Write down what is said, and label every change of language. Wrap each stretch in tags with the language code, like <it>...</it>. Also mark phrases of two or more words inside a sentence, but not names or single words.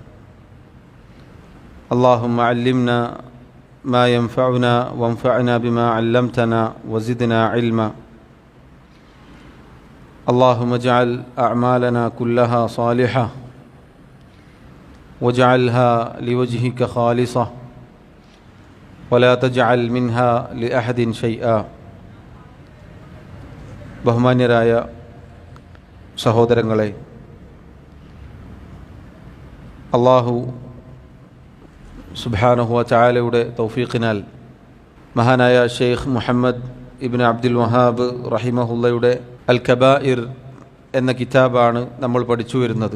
<ar>اللهم علمنا ما ينفعنا وانفعنا بما علمتنا وزدنا علما. اللهم اجعل أعمالنا كلها صالحة واجعلها لوجهك خالصة ولا تجعل منها لأحد شيئا.</ar> <ml>ബഹുമാന്യരായ സഹോദരങ്ങളെ,</ml> <ar>الله سبحانه وتعالى</ar> <ml>തൗഫീഖിനാൽ മഹാനായ ഷെയ്ഖ് മുഹമ്മദ് ഇബ്നു അബ്ദുൽ വഹാബ് റഹിമഹുള്ളയുടെ അൽ കബായിർ എന്ന കിതാബാണ് നമ്മൾ പഠിച്ചു വരുന്നത്.</ml>